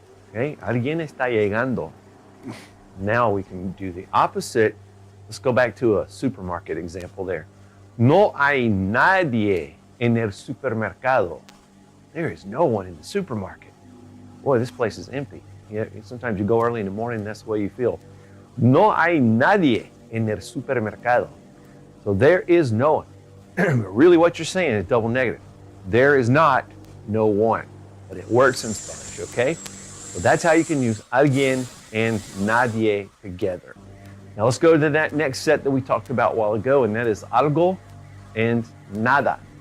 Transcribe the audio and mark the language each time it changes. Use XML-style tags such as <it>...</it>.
<es>Okay, alguien está llegando.</es> <en>Now we can do the opposite. Let's go back to a supermarket example there.</en> <es>No hay nadie en el supermercado.</es> <en>There is no one in the supermarket. Boy, this place is empty. Yeah, sometimes you go early in the morning and that's the way you feel.</en> <es>No hay nadie en el supermercado.</es> <en>So there is no one. Really what you're saying is double negative. There is not no one. But it works in Spanish, okay? So that's how you can use alguien and nadie together. Now let's go to that next set that we talked about a while ago, and that is algo and nada.</en>